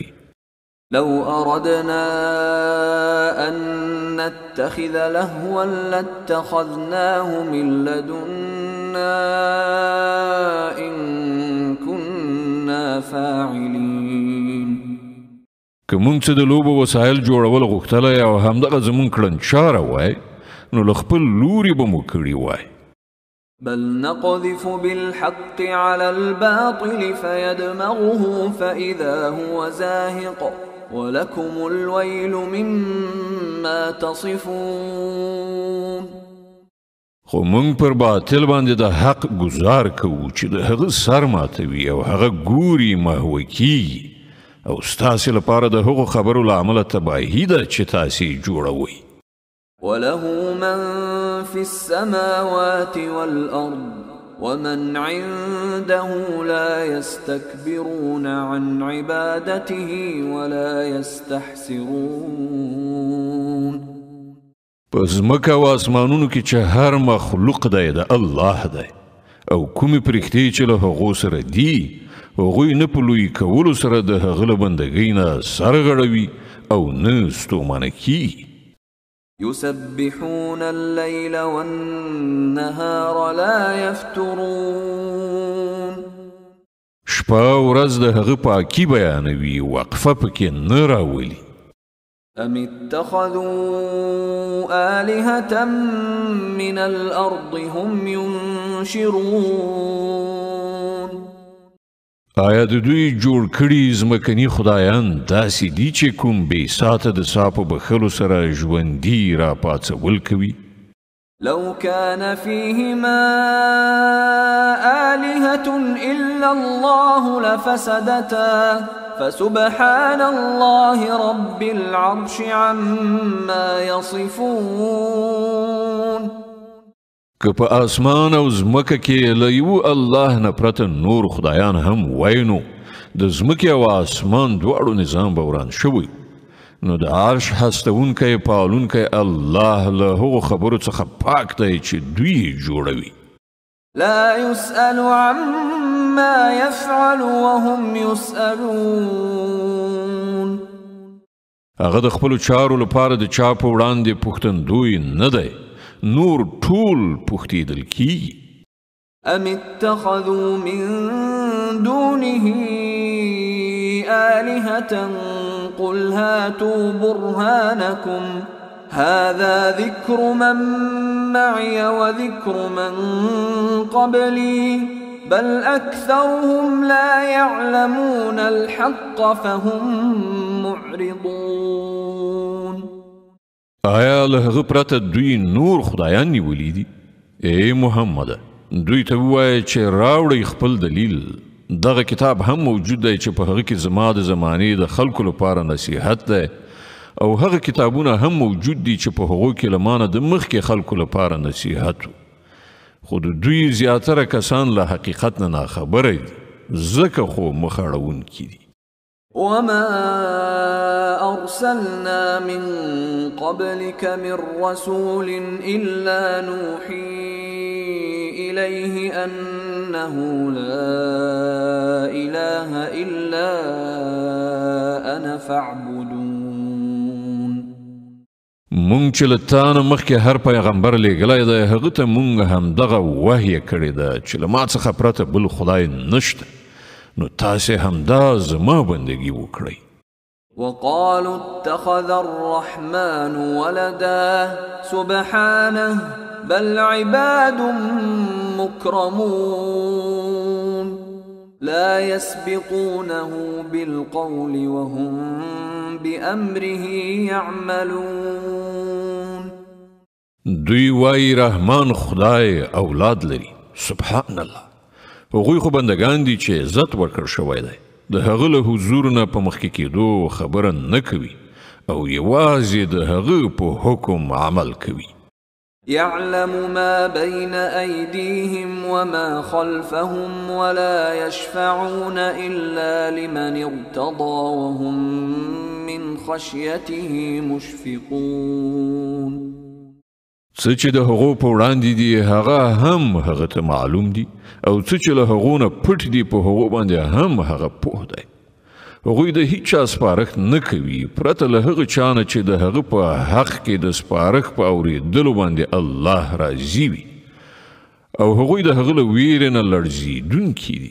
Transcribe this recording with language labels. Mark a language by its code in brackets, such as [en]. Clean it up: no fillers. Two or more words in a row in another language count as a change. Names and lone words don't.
[ar] لو أردنا أن نتخذ لهوا لاتخذناه من لدنا إن كنا فاعلين. [ps] که مونږ څه د لوبو وسایل جوړول غوښتلی او همدغه زمونږ کړنچاره وای نو له خپل لوري به مو کړي وای. [ar] بل نقذف بالحق على الباطل فيدمغه فإذا هو زاهق ولكم الويل مما تصفون. [ps] خو مونږ پر باطل باندې د حق گزار کوو چې د هغه سر ماتوي او هغه ګوري محوه کیږي او ستاسې لپاره د هغو خبرو له امله تباهي ده چې تاسې جوړوئ. [ar] وله من في السماوات والأرض ومن عنده لا يستكبرون عن عبادته ولا يستحسرون. [ps] په ځمکه او اسمانونو کې چې هر مخلوق دی د الله دی او کومې پرښتې چې له هغو سره دي هغوی نه په لوی کولو سره د هغه له بندګۍ نه سر غړوي او نه ستومانه کیږي. [ar] يسبحون الليل والنهار لا يفترون. [ps] شپه ورځ د هغه پاکي بیانوي وقفه پکې نه راولي. [ar] أم اتخذوا آلهة من الأرض هم ينشرون. [ps] آیا د دوی جوړ کړي ځمکني خدایان داسې دي چې کوم بې ساته د سا په بخښلو سره ژوندي راپاڅول کوي؟ [ar] لو كان فيهما آلهة إلا الله لفسدتا فسبحان الله رب العرش عما يصفون. [ps] که په اسمان او ځمکه کې له یو الله نه پرته نور خدایان هم وای نو د ځمکې او اسمان دواړو نظام به وران شوی. نو د عرش هستونکی پالونکی الله له هغو خبرو څخه پاک دی چې دوی جوړوي. [ar] لا يسأل عما يفعل وهم يسألون. [ps] هغه د خپلو چارو لپاره د چا په وړاندې پوښتندوی نه دی، نور ټول پوښتېدل کیږي. [ar] أم اتخذوا من دونه آلهة قل هاتوا برهانكم هذا ذكر من معي وذكر من قبلي بل أكثرهم لا يعلمون الحق فهم معرضون. [ps] آیا له هغه پرته دوی نور خدایان نیولي دي؟ ای محمده دوی ته ووایه چې راوړئ خپل دلیل دغه کتاب هم موجود دی چې په هغه کې زما د زمانې د خلکو لپاره نصیحت دی او هغه کتابونه هم موجود دي چې په هغو کې له مانه د مخکې خلکو لپاره نصیحت و خو د دوی زیاتره کسان له حقیقت نه ناخبره دي ځکه خو مخ اړوونکي دي [ar] وما أرسلنا من قبلك من رسول إلا نوحي إليه أنه لا إله إلا أنا فاعبدون [ps] مونږ چې له تا نه مخکې هر پیغمبر لیږلی دی هغه ته مونږ همدغه وحیه کړې ده چې له ما څخه پرته بل خدای نشته نو تاسې همدا زما بندگی وکړئ [ar] وقالوا اتخذ الرحمن ولدا سبحانه بل عباد مكرمون لا يسبقونه بالقول وهم بأمره يعملون [ps] دوی وای رحمان خدای اولاد لري [ar] سبحان الله [ps] هغوی خو بندگان دي چې عزت ورکړ شوی دی د هغه له حضور نه په مخکې کېدو خبره نه کوي او یوازې د هغه په حکم عمل کوي [ar] يعلم ما بين أيديهم وما خلفهم ولا يشفعون إلا لمن ارتضى وهم من خشيته مشفقون [ps] څه چې د هغو په وړاندې دي هغه هم هغه ته معلوم دي او څه چې له هغو نه پټ دي په هغو باندې هم هغه پوه دی هغوی د هیچ چا سپارښت نه کوي پرته له هغه چا نه چې د هغه په حق کې د سپارښت په اورېدلو باندې الله راضي وي او هغوی د هغه له ویرې نه لړزېدونکي دي